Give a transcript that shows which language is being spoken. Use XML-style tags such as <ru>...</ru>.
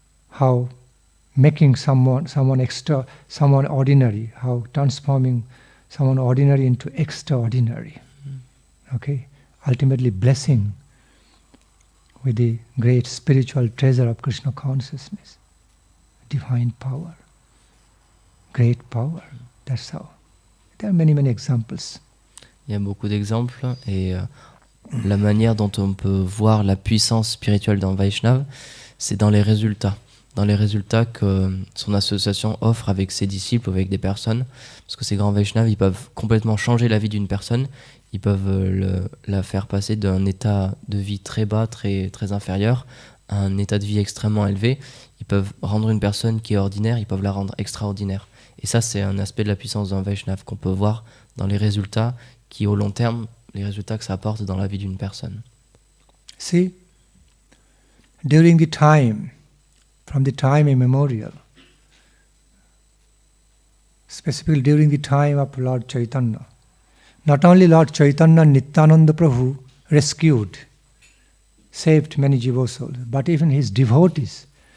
<en>How making someone ordinary, how transforming someone ordinary into extraordinary. Ultimately blessing with the great spiritual treasure of Krishna consciousness, divine power, great power. That's how. There are many examples.</en> <fr>Il y a beaucoup d'exemples et la manière dont on peut voir la puissance spirituelle d'un Vaishnav, c'est dans les résultats. Dans les résultats que son association offre avec ses disciples ou avec des personnes. Parce que ces grands Vaishnavas, ils peuvent complètement changer la vie d'une personne. Ils peuvent la faire passer d'un état de vie très bas, très, très inférieur, à un état de vie extrêmement élevé. Ils peuvent rendre une personne qui est ordinaire, ils peuvent la rendre extraordinaire. Et ça, c'est un aspect de la puissance d'un Vaishnava qu'on peut voir dans les résultats qui, au long terme, les résultats que ça apporte dans la vie d'une personne.</fr> <en>See, during the time, from the time immemorial, specifically during the time of Lord Chaitanya, not only Lord Chaitanya Nityananda Prabhu rescued, saved many jiva souls, but even his devotees.</en>